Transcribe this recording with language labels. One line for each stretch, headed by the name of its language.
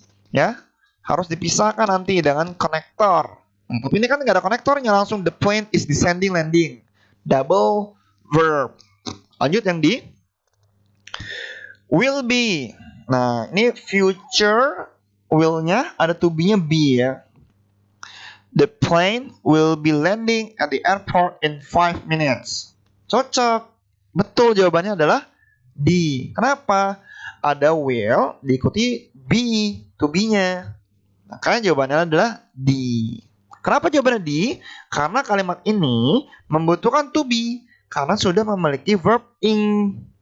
Indonesian: Ya, harus dipisahkan nanti dengan konektor. Nah, tapi ini kan nggak ada konektornya, langsung
English: the plane is descending landing.
Indonesian: Double verb. Lanjut yang di will be. Nah, ini future will-nya ada to be-nya be ya.
English: The plane will be landing at the airport in 5 minutes.
Indonesian: Cocok. Betul, jawabannya adalah D. Kenapa? Ada will diikuti be, to be-nya. Makanya jawabannya adalah D. Kenapa jawabannya D? Karena kalimat ini membutuhkan to be karena sudah memiliki verb ing.